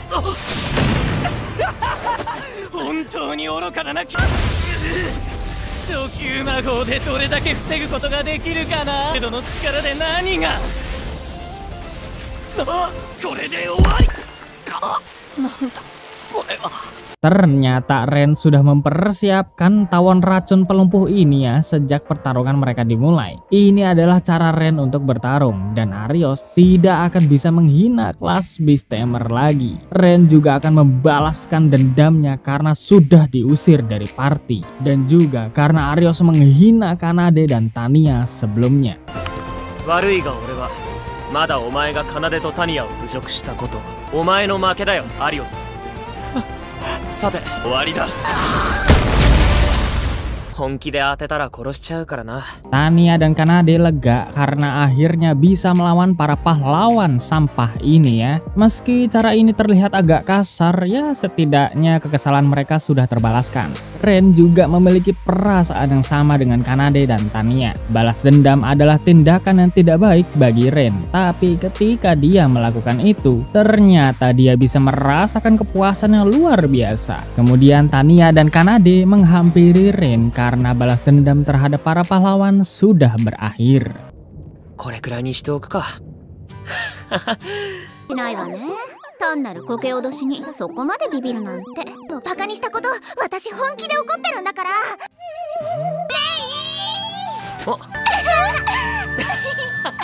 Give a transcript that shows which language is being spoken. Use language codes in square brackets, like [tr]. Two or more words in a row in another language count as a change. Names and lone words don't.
[ja] 本当に愚かだな。初級魔法でどれだけ防ぐことができるかな。どの力で何が。これで終わりか。なんだこれは。 [id] Ternyata Ren sudah mempersiapkan tawon racun pelumpuh ini ya sejak pertarungan mereka dimulai. Ini adalah cara Ren untuk bertarung dan Arios tidak akan bisa menghina kelas Beast Tamer lagi. Ren juga akan membalaskan dendamnya karena sudah diusir dari party dan juga karena Arios menghina Kanade dan Tanya sebelumnya. [ja] 悪いが俺はまだお前が奏とタニアを侮辱したこと、お前の負けだよアリオス。さて終わりだ。本気で当てたら殺しちゃうからな。 [id] Tanya dan Kanade lega karena akhirnya bisa melawan para pahlawan sampah ini ya. Meski cara ini terlihat agak kasar, ya setidaknya kekesalan mereka sudah terbalaskan. Ren juga memiliki perasaan yang sama dengan Kanade dan Tanya. Balas dendam adalah tindakan yang tidak baik bagi Ren, tapi ketika dia melakukan itu, ternyata dia bisa merasakan kepuasan yang luar biasa. Kemudian Tanya dan Kanade menghampiri Ren karena balas dendam terhadap para pahlawan sudah berakhir. [ja] これくらいにしておくか。しないわね。単なるこけ脅しにそこまでビビるなんて。バカにしたこと、私本気で怒ってるんだから。レイお